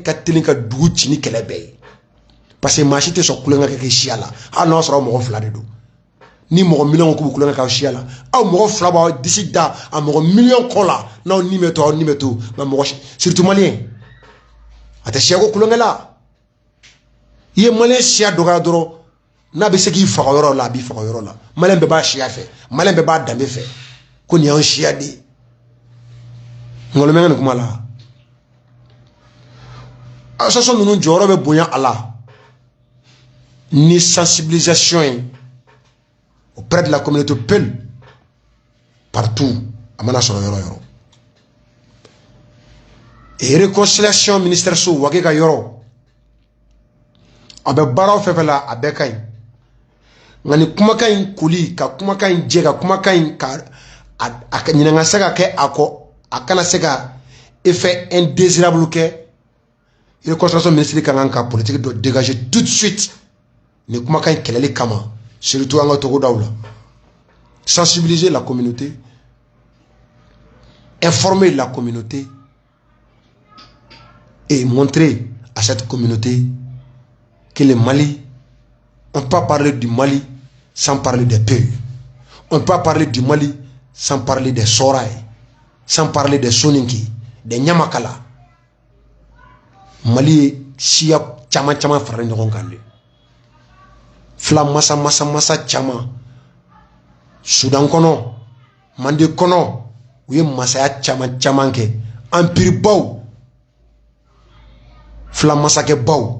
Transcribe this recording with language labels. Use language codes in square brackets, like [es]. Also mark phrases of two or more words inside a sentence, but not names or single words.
[bm] ka teli ka dugu ci ni kɛlɛ bɛɛ ye parce que maa si tɛ sɔn kulonkɛ kɛ siya la hali n'a sɔrɔ mɔgɔ fila de don ni mɔgɔ miliyɔn k'u bɛ kulonkɛ kɛ aw siya la aw mɔgɔ fila b'aw disi da a mɔgɔ miliyɔn kɔ la n'aw ni bɛ to aw ni bɛ to nka mɔgɔ surtout maliyɛn a tɛ siyako kulonkɛ la i ye maliyɛn siya dɔgɔya dɔrɔn n'a bɛ se k'i faga yɔrɔ la a b'i faga yɔrɔ la maliyɛn bɛɛ b'a siya fɛ maliyɛn bɛɛ b'a danbe fɛ ko nin y'anw siya de ye ngɔlɔmɛ ka nin kuma la association ninnu jɔyɔrɔ bɛ bonya a la ni sensibilisation ye [fr] auprès de la communauté peul partout [bm] a mana sɔrɔ yɔrɔ yɔrɔ [fr] et réconciliation ministère [bm] so wage ka yɔrɔ a bɛ baaraw fɛn fɛn la a bɛɛ ka ɲi nka ni kumakan in koli ka kumakan in jɛ ka kumakan in ka a ɲininka se ka kɛ a kɔ a kana se ka [fr] effet indésirable [bm] kɛ [fr] réconciliation ministère [bm] ka kan ka politique dɔ [fr] dégager tout de suite [bm] ni kumakan in kɛlɛli kama surtout an ka togodaw la [fr] sensibiliser la communauté informer la communauté et montrer à cette communauté que le Mali, on ne peut pas parler du Mali sans parler des peuples. On ne peut pas parler du Mali sans parler des Soraï, sans parler des Soninki, des Nyamakala. [bm] Mali, siya chama frère ɲɔgɔn kan de. Fila masa chama. Sudan kɔnɔ, Mande kɔnɔ, u ye masaya caman kɛ. Empire baw, fila masakɛ baw.